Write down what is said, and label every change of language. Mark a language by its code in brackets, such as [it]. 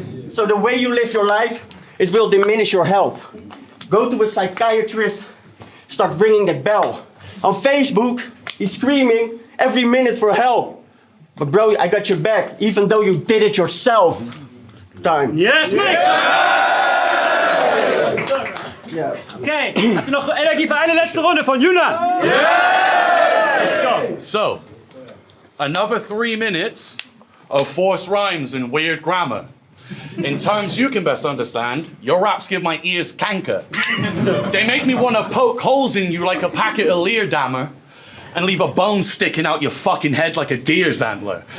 [en] So the way you live your life, it will diminish your health. Go to a psychiatrist. Start ringing that bell. On Facebook, he's screaming every minute for help. But bro, I got your back, even though you did it yourself. Time. Yes, mate! Yeah. [de] Okay, habt ihr noch Energie für eine letzte Runde von Yuna? [en] Let's go. So, another 3 minutes of forced rhymes and weird grammar. In terms you can best understand, your raps give my ears canker. They make me want to poke holes in you like a packet of Leerdammer and leave a bone sticking out your fucking head like a deer's antler.